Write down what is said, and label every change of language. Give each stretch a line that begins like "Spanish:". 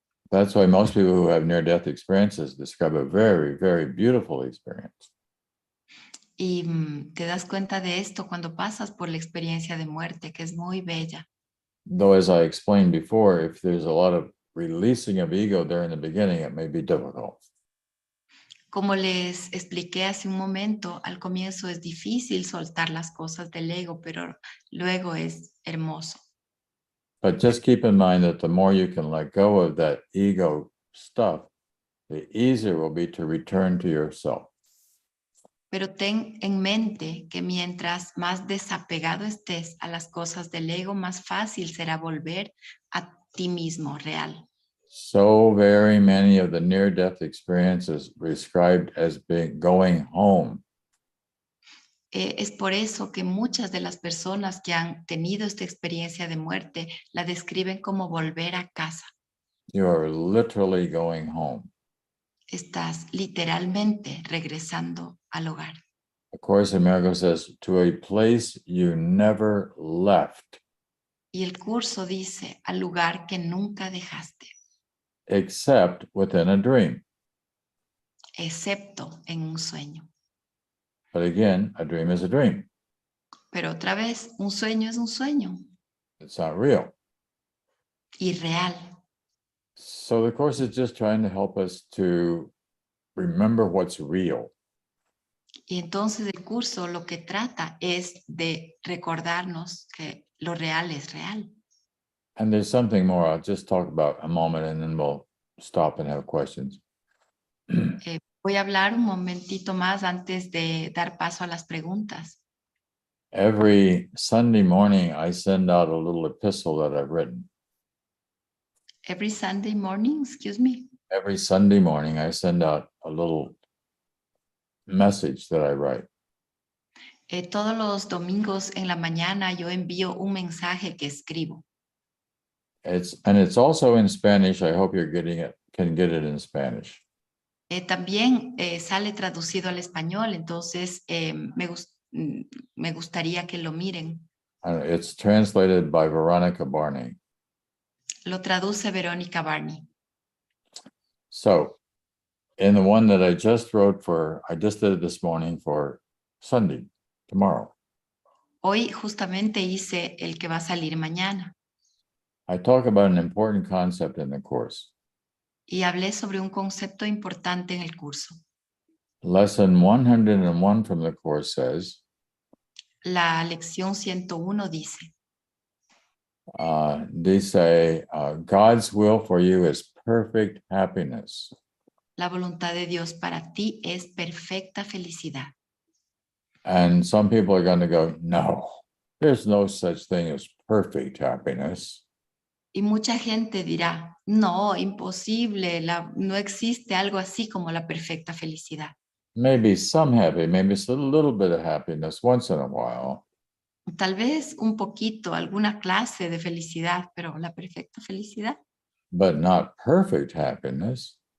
English: That's why most people who have near-death experiences describe a very, very beautiful experience.
Spanish: Y te das cuenta de esto cuando pasas por la experiencia de muerte, que es muy bella.
English: Though, as I explained before, if there's a lot of releasing of ego there in the beginning, it may be difficult.
Spanish: Como les expliqué hace un momento, al comienzo es difícil soltar las cosas del ego, pero luego es hermoso.
English: But just keep in mind that the more you can let go of that ego stuff, the easier it will be to return to yourself.
Spanish: Pero ten en mente que mientras más desapegado estés a las cosas del ego, más fácil será volver a ti mismo real.
English: So very many of the near-death experiences described as being going home.
Spanish: Es por eso que muchas de las personas que han tenido esta experiencia de muerte la describen como volver a casa.
English: You are literally going home.
Spanish: Estás literalmente regresando al hogar.
English: The Course in Miracles says, to a place you never left,
Spanish: Y el curso dice al lugar que nunca dejaste,
English: except within a dream.
Spanish: excepto en un sueño.
English: But again, a dream is a dream.
Spanish: Pero otra vez, un sueño es un sueño,
English: It's not real.
Spanish: irreal.
English: So the Course is just trying to help us to remember what's real.
Spanish: Y entonces el curso lo que trata es de recordarnos que lo real es real.
English: And there's something more I'll just talk about a moment and then we'll stop and have questions.
Spanish: Voy a hablar un momentito más antes de dar paso a las preguntas.
English: Every Sunday morning, I send out a little epistle that I've written. Every Sunday morning, excuse me. Every Sunday morning, I send out a little message that I write.
Spanish: Todos los domingos en la mañana yo envío un mensaje que escribo.
English: It's also in Spanish. I hope you're getting it, can get it in Spanish.
Spanish: También sale traducido al español, entonces me gustaría que lo miren.
English: It's translated by Veronica Barney.
Spanish: Lo traduce Verónica Barney.
English: So in the one that I just wrote I just did it this morning for Sunday, tomorrow.
Spanish: Hoy justamente hice el que va a salir mañana.
English: I talk about an important concept in the Course.
Spanish: Y hablé sobre un concepto importante en el curso.
English: Lesson 101 from the Course says,
Spanish: La lección 101 dice,
English: God's will for you is perfect happiness.
Spanish: la voluntad de Dios para ti es perfecta felicidad.
English: And some people are going to go, no, there's no such thing as perfect happiness.
Spanish: Y mucha gente dirá, no, imposible, no existe algo así como la perfecta felicidad.
English: Maybe some happy, maybe it's a little bit of happiness once in a while.
Spanish: Tal vez un poquito, alguna clase de felicidad, pero la perfecta felicidad.
English: But not perfect happiness.